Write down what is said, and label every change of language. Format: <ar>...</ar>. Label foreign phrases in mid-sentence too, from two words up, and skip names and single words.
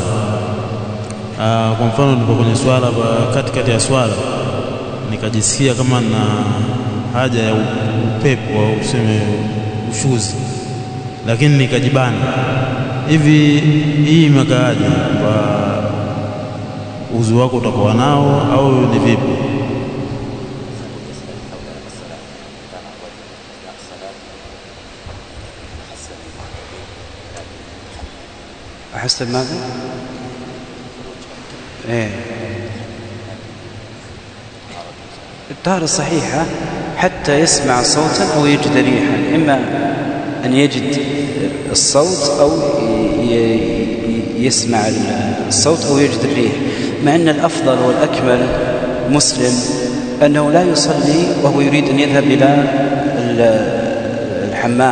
<sw>Kwa mfano nipo kwenye swala, katikati ya swala nikajisikia kama na haja ya upepo au useme ushuzi, lakini nikajibana. Hivi hii imekaaje? Kwa uzu wako utakuwa nao au ni vipi?</sw> <ar>أحسن ماذا؟ الطهارة الصحيحة حتى يسمع صوتا أو يجد ريحا، إما أن يجد الصوت أو يسمع الصوت أو يجد الريح، مع أن الأفضل والأكمل مسلم أنه لا يصلي وهو يريد أن يذهب إلى الحمام.</ar>